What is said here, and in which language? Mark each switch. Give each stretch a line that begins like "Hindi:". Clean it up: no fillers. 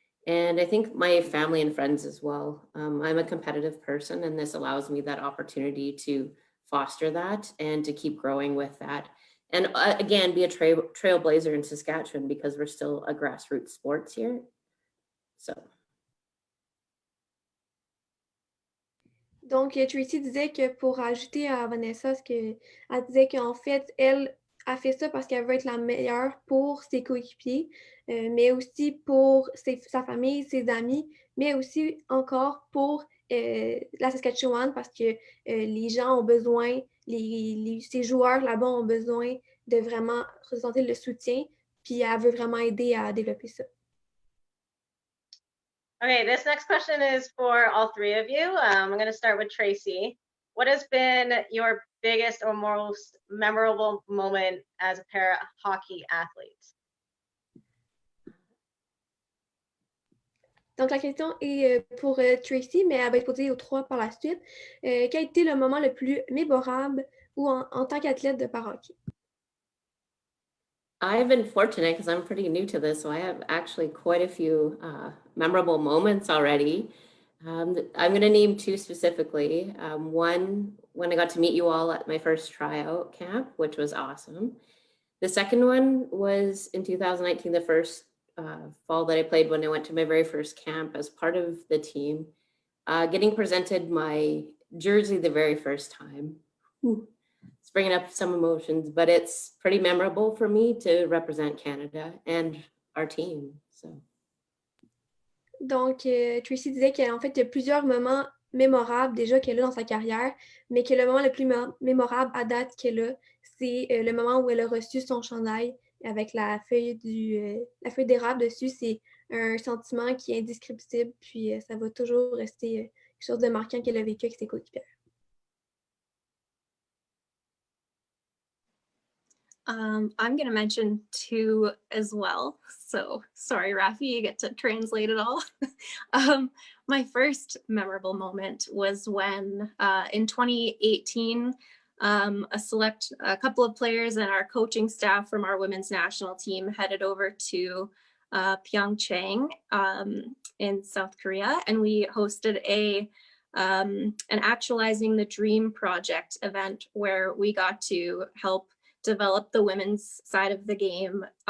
English: And I think my family and friends as well. I'm a competitive person, and this allows me that opportunity to foster that and to keep growing with that. And again, be a trailblazer in Saskatchewan, because we're still a grassroots sports here. So.
French: Donc, Tracey disait que, pour ajouter à Vanessa, elle disait qu'en fait, elle a fait ça parce qu'elle veut être la meilleure pour ses coéquipiers, mais aussi pour sa famille, ses amis, mais aussi encore pour la Saskatchewan, parce que les gens ont besoin, ces joueurs là-bas ont besoin de vraiment ressentir le soutien, puis elle veut vraiment aider à développer ça.
English: Okay, this next question is for all three of you. I'm going to start with Tracey. What has been your biggest or most memorable moment as a para hockey athlete?
French: Donc, la question est pour Tracey, mais elle va être posée aux trois par la suite. Quel a été le moment le plus mémorable ou en tant qu'athlète de para-hockey?
English: I've been fortunate because I'm pretty new to this, so I have actually quite a few memorable moments already. I'm going to name two specifically. One, when I got to meet you all at my first tryout camp, which was awesome. The second one was in 2019, the first fall that I played when I went to my very first camp as part of the team, getting presented my jersey the very first time. It's bringing up some emotions, but it's pretty memorable for me to represent Canada and our team. So.
French: Donc, Tracey disait qu'en fait, il y a plusieurs moments mémorables déjà qu'elle a dans sa carrière, mais que le moment le plus mémorable à date qu'elle a, c'est le moment où elle a reçu son chandail avec la feuille d'érable dessus. C'est un sentiment qui est indescriptible, puis ça va toujours rester quelque chose de marquant qu'elle a vécu avec ses coéquipiers.
English: I'm going to mention two as well. So sorry, Rafi, you get to translate it all. My first memorable moment was when in 2018, a couple of players and our coaching staff from our women's national team headed over to Pyeongchang in South Korea, and we hosted an Actualizing the Dream project event where we got to help develop the women's side of the game